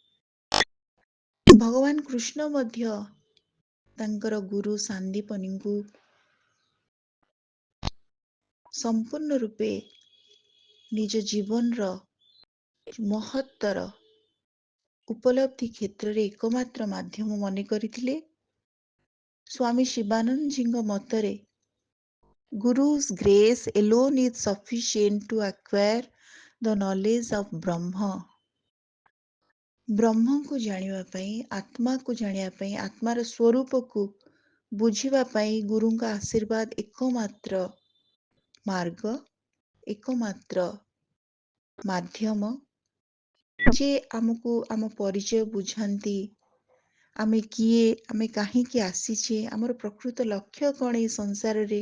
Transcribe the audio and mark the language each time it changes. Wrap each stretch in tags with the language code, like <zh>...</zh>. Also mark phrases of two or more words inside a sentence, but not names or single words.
<or>ଭଗବାନ କୃଷ୍ଣ ମଧ୍ୟ ତାଙ୍କର ଗୁରୁ ସାନ୍ଦୀପନୀଙ୍କୁ ସମ୍ପୂର୍ଣ୍ଣ ରୂପେ ନିଜ ଜୀବନର ମହତ୍ତର ଉପଲବ୍ଧି କ୍ଷେତ୍ରରେ ଏକମାତ୍ର ମାଧ୍ୟମ ମନେ କରିଥିଲେ। ସ୍ୱାମୀ ଶିବାନନ୍ଦଜୀଙ୍କ ମତରେ</or> <en>Guru's grace alone is sufficient to acquire the knowledge of Brahma.</en> <or>ବ୍ରହ୍ମକୁ ଜାଣିବା ପାଇଁ, ଆତ୍ମାକୁ ଜାଣିବା ପାଇଁ, ଆତ୍ମାର ସ୍ୱରୂପକୁ ବୁଝିବା ପାଇଁ ଗୁରୁଙ୍କ ଆଶୀର୍ବାଦ ଏକମାତ୍ର ମାର୍ଗ, ଏକମାତ୍ର ମାଧ୍ୟମ, ଯେ ଆମକୁ ଆମ ପରିଚୟ ବୁଝାନ୍ତି, ଆମେ କିଏ, ଆମେ କାହିଁକି ଆସିଛେ, ଆମର ପ୍ରକୃତ ଲକ୍ଷ୍ୟ କ'ଣ ଏ ସଂସାରରେ।</or>